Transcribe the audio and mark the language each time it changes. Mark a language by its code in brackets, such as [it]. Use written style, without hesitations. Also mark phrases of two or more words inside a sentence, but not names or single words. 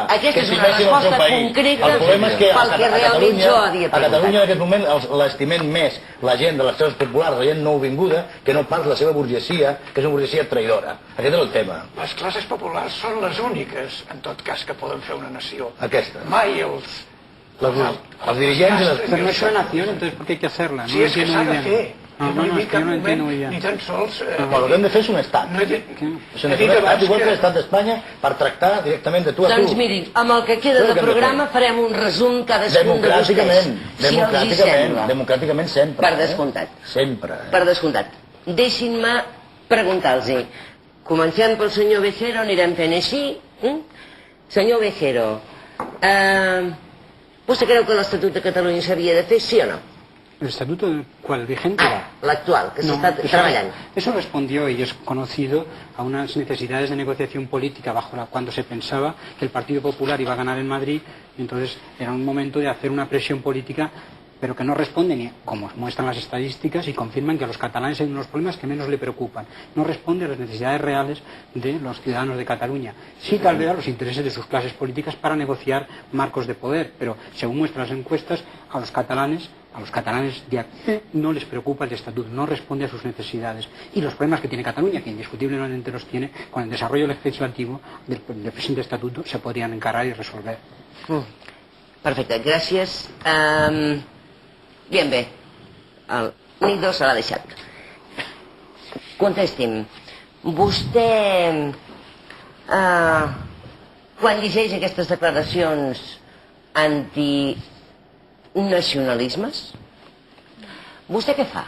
[ca] Aquesta és una resposta concreta pel que realment jo havia preguntat. A Catalunya en aquest moment l'estimem més la gent de les classes populars, la gent nouvinguda, que no pas la seva burgesia, que és una burgesia traïdora. Aquest és el tema. Les classes populars són les úniques, en tot cas, que poden fer una nació. Aquesta. Mai els dirigents... [es] Pero no es una nación, entonces ¿por qué hay que hacerla? [ca] Sí, és que s'ha de fer. No he dit cap moment, ni tan sols... Però el que hem de fer és un estat. És un estat igual que l'estat d'Espanya per tractar directament de tu a tu. Doncs mirin, amb el que queda de programa farem un resum cadascun de vostès. Democràticament sempre. Per descomptat. Sempre. Per descomptat. Deixin-me preguntar-los. Comencem pel senyor Bejero, anirem fent així. Senyor Bejero, vostè creu que l'Estatut de Catalunya s'havia de fer, sí o no? [es] ¿El estatuto cuál? ¿Vigente? [ca] L'actual, que s'està treballant. [es] Eso respondió y es conocido a unas necesidades de negociación política cuando se pensaba que el Partido Popular iba a ganar en Madrid, y entonces era un momento de hacer una presión política, pero que no responde ni, como muestran las estadísticas y confirman que a los catalanes hay unos problemas que menos le preocupan. No responde a las necesidades reales de los ciudadanos de Cataluña. Sí tal vez a los intereses de sus clases políticas para negociar marcos de poder, pero según muestran las encuestas, a los catalanes de aquí no les preocupa el estatuto, no responde a sus necesidades. Y los problemas que tiene Cataluña, que indiscutiblemente los tiene, con el desarrollo legislativo del presente estatuto se podrían encarar y resolver. [ca] Perfecte, gràcies. Bien, bé. El Nido se l'ha deixat. Contesti'm. Vostè, quan llegeix aquestes declaracions antinacionalismes, vostè què fa?